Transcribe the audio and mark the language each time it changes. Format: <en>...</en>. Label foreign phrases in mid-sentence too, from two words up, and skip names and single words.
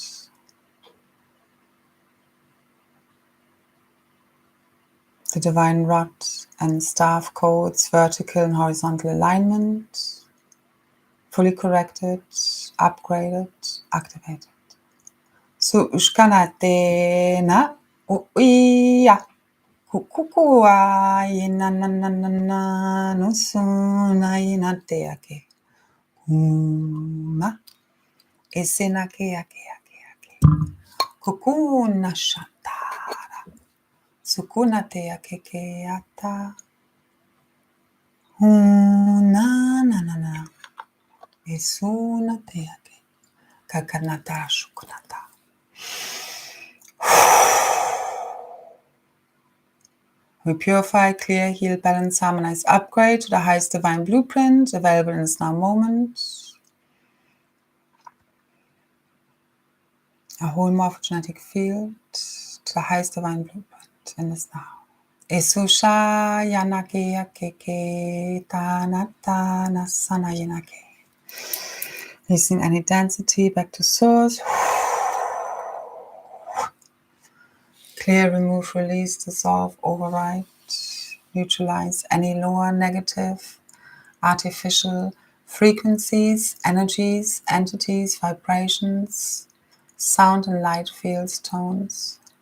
<en>The divine rod and staff codes, vertical and horizontal alignment, fully corrected, upgraded, activated. So ushkanate na uiya kukukua ina na na na na nusuna ina te ake uma esena ke ake kukuna shatara sukuna te ake ke ata na na na na esuna te ake kakanata shukunata. We purify, clear, heal, balance, harmonize, upgrade to the highest divine blueprint available in this now moment. A whole morphogenetic field to the highest divine blueprint in this now. Esusha yanake yakeke tanata nasana yanake. Releasing any density back to source. Clear, remove, release, dissolve, override, neutralize any lower negative, artificial frequencies, energies, entities, vibrations, sound and light fields, tones.</en>